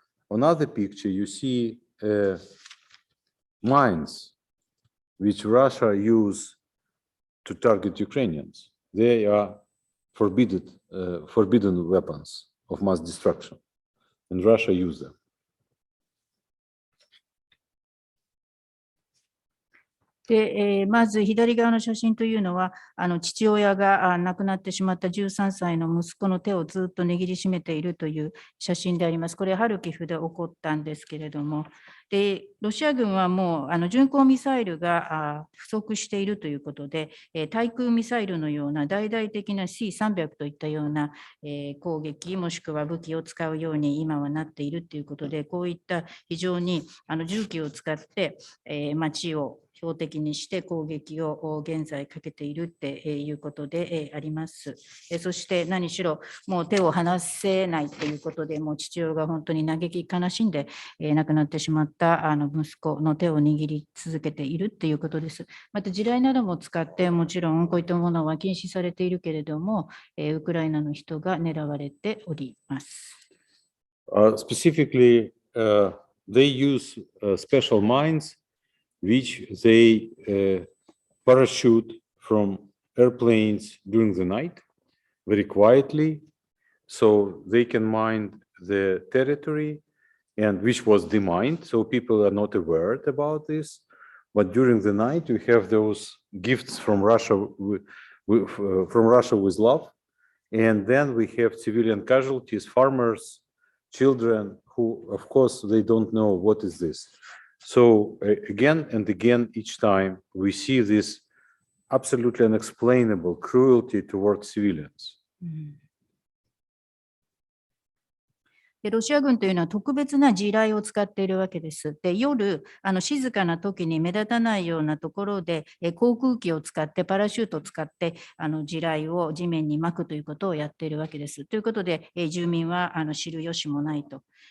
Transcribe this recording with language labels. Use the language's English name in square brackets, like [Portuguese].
[English] Another picture, you see mines which Russia use to target Ukrainians. They are forbidden weapons of mass destruction, and Russia use them. [Japanese] で、まず左側の写真というのは、父親が亡くなってしまった13歳の息子の手をずっと握りしめているという写真であります。これ、ハルキフで起こったんですけれども、で、ロシア軍はもう巡航ミサイルが不足しているということで、対空ミサイルのような大々的な C-300 といったような攻撃、もしくは武器を使うように今はなっているということで、こういった非常に銃器を使って街を標的にして攻撃を現在かけているっていうことであります。そして何しろもう手を離せないということで、もう父親が本当に嘆き悲しんで亡くなってしまった息子の手を握り続けているっていうことです。また地雷なども使ってもちろんこういったものは禁止されているけれども、ウクライナの人が狙われております。 [English] Specifically, they use special mines which they parachute from airplanes during the night very quietly, so they can mine the territory, and which was demined, so people are not aware about this. But during the night, you have those gifts from Russia with love, and then we have civilian casualties, farmers, children, who, of course, they don't know what is this. So again and again, each time we see this absolutely unexplainable cruelty towards civilians. [Japanese] でロシア軍というのは特別な地雷を使っているわけです。で夜静かな時に目立たないようなところで航空機を使ってパラシュートを使って地雷を地面に撒くということをやっているわけです。ということで住民は知る由もないと。